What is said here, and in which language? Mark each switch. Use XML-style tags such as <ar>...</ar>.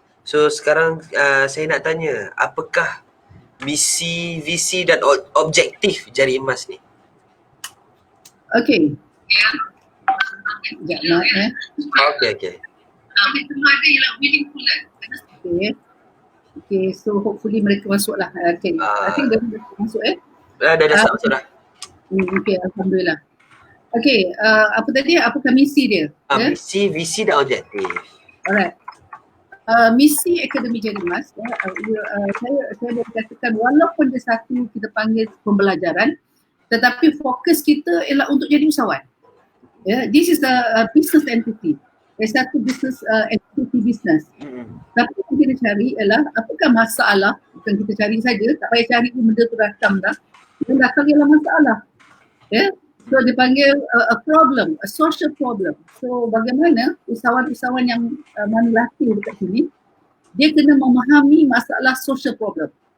<ms>So sekarang saya nak tanya, apakah misi, visi dan objektif Jari Emas ni? Okay. Sekejap nak Okay. Perlu ada ialah</ms> <en>willing to learn.</en> <ms>Okay, so hopefully mereka masuk lah. Okay,</ms> <en>I think</en> <ms>dah masuk Dah masuk dah. Okay, Alhamdulillah. Okay, apa tadi? Apakah misi dia? Misi, visi dan objektif. Alright. Misi Akademi Jari Emas, saya boleh katakan walaupun dia satu kita panggil pembelajaran, tetapi fokus kita ialah untuk jadi usahawan.</ms> <en>This is a business entity.</en> <ms>Satu</ms> <en>business entity business.</en> <ms>Tapi yang kita cari ialah apakah masalah, bukan kita cari saja, tak payah cari benda tu datang dah. Yang datang ialah masalah. So dia panggil</ms> <en>a problem, a social problem.</en> <ms>So bagaimana usahawan-usahawan yang mana latih dekat sini, dia kena memahami masalah social problem.</ms>